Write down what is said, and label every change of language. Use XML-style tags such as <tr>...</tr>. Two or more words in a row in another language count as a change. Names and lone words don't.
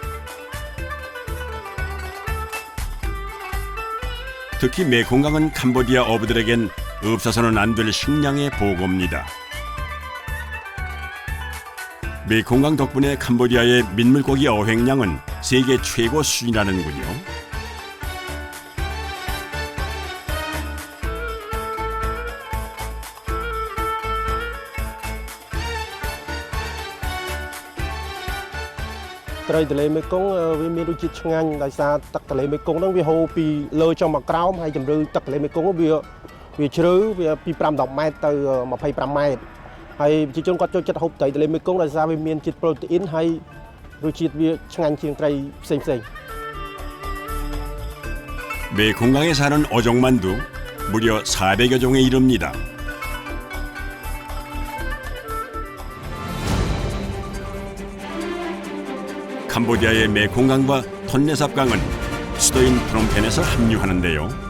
<ko>특히 메콩강은 캄보디아 어부들에겐 없어서는 안 될 식량의 보고입니다. 메콩강 덕분에 캄보디아의 민물고기 어획량은 세계 최고 수준이라는군요.</ko> <km>ត្រីទន្លេមេគង្គវាមានរសជាតិឆ្ងាញ់ដោយសារទឹកទន្លេមេគង្គហ្នឹងវាហូរពីលើចុះមកក្រោមហើយជម្រៅទឹកទន្លេមេគង្គវាជ្រៅវាពី5-10ម៉ែត្រទៅ25ម៉ែត្រហើយប្រជាជនគាត់ចូលចិត្តហូបត្រីទន្លេមេគង្គដោយសារវាមានជាតិប្រូតេអ៊ីនហើយរសជាតិវាឆ្ងាញ់ជាងត្រីផ្សេងៗ</km> <ko>메콩강에 사는 어종만두 무려 400여 종에 이릅니다. 캄보디아의 메콩강과 톤레삽강은 수도인 프놈펜에서 합류하는데요.</ko>